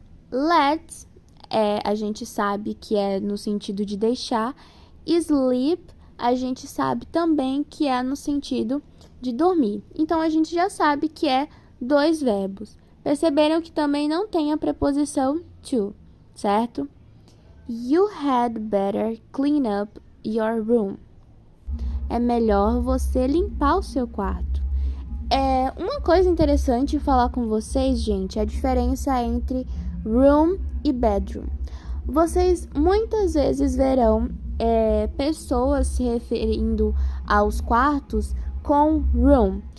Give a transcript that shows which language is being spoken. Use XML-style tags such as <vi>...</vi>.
<pt>Let a gente sabe que é no sentido de deixar. Sleep a gente sabe também que é no sentido de dormir. Então a gente já sabe que é dois verbos. Perceberam que também não tem a preposição to, certo?</pt> <en>You had better clean up your room.</en> <pt>É melhor você limpar o seu quarto. Uma coisa interessante falar com vocês, gente, é a diferença entre room e bedroom. Vocês muitas vezes verão pessoas se referindo aos quartos com room.</pt>